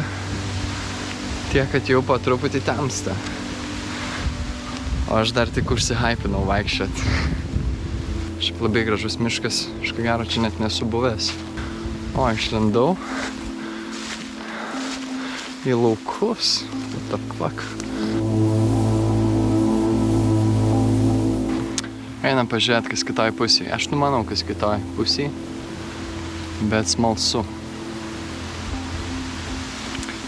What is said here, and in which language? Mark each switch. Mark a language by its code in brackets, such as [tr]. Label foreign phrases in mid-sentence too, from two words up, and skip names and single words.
[lt] Tiek, kad jau po truputį temsta. O aš dar tik užsihypinau vaikščiot. Šiaip labai gražus miškas, aš ko gero čia net nesu buvęs. O, išlindau į laukus. [en] What the fuck? [lt] Einam pažiūrėt, kas kitoj pusėje. Aš numanau, kas kitoj pusėje, bet smalsu.